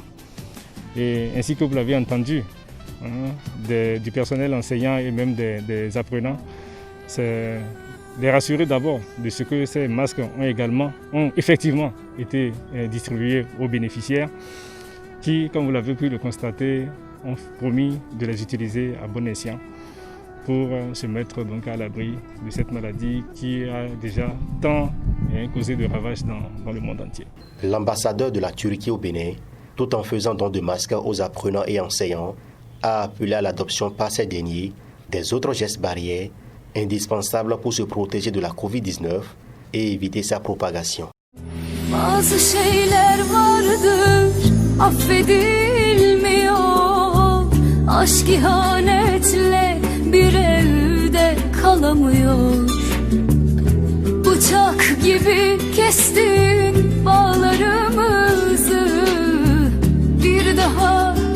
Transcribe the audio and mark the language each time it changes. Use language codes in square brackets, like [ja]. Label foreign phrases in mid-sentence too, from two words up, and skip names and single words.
[fr] Et ainsi que vous l'avez entendu, du personnel enseignant et même des apprenants, c'est les rassurer d'abord de ce que ces masques ont effectivement été distribués aux bénéficiaires qui, comme vous l'avez pu le constater, ont promis de les utiliser à bon escient pour se mettre donc à l'abri de cette maladie qui a déjà tant causé de ravages dans le monde entier. L'ambassadeur de la Turquie au Bénin, tout en faisant don de masques aux apprenants et enseignants, a appelé à l'adoption par ces derniers des autres gestes barrières indispensables pour se protéger de la Covid-19 et éviter sa propagation. [tr] Bazı şeyler vardır, affedilmiyor. Aşk ihanetle bir evde kalamıyor. Bıçak gibi kestin bağlarımızı, bir daha